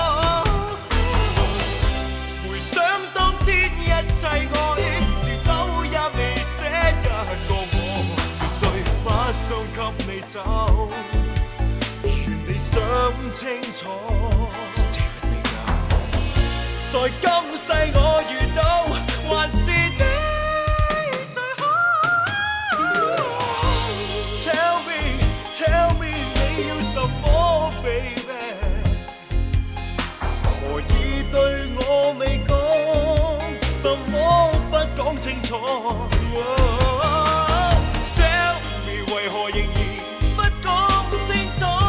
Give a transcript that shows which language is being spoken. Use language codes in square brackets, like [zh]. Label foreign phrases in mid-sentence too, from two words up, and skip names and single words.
[yue] 回想當天一切愛，是否也未捨一個我，絕對不想給你走，願你想清楚。在今世我遇到，還是你最好。 [en] Tell me [yue] 你要什麼 baby， 何以對我未講，什麼不講清楚 ？ [en] Tell me [yue] 為何仍然不講清楚？